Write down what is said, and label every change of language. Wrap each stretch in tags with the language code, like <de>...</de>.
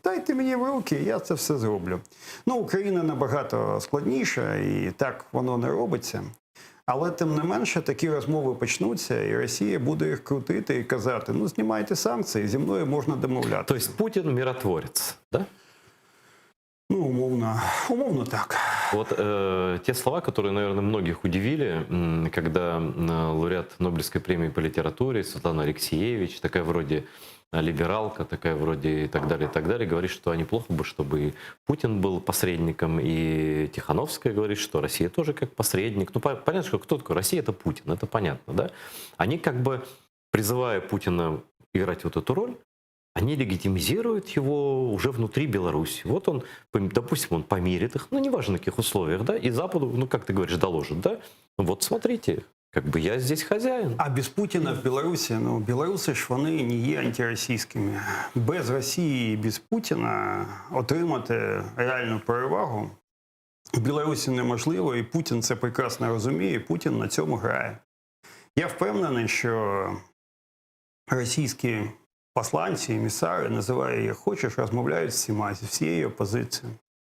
<uk>Дайте мені в руки, я це все зроблю. Україна набагато складніша, і так воно не робиться. Але, тим не менше, такі розмови почнуться, і Росія буде їх крутити і казати, знімайте санкції, зі мною можна домовлятися. Тобто Путін миротворець, да? Умовно так.</uk> <ru>Вот те слова, которые, наверное, многих удивили, когда лауреат Нобелевской премии по литературе Светлана Алексеевич, такая вроде либералка, такая вроде и так далее, говорит, что неплохо бы, чтобы и Путин был посредником, и Тихановская говорит, что Россия тоже как посредник. Понятно, что кто такой Россия, это Путин, это понятно, да? Они как бы, призывая Путина играть вот эту роль, они легитимизируют его уже внутри Беларуси. Вот он, допустим, он помирит их, неважно на каких условиях, да, и Западу, как ты говоришь, доложит, да, вот смотрите, как бы я здесь хозяин.</ru> <uk>А без Путіна в Білорусі, білоруси ж вони не є антиросійськими. Без Росії і без Путіна отримати реальну перевагу в Білорусі неможливо, і Путін це прекрасно розуміє, і Путін на цьому грає. Я впевнений, що російські посланці, емісари, називай як хочеш, розмовляють з всіма, зі всією опозицією.</uk>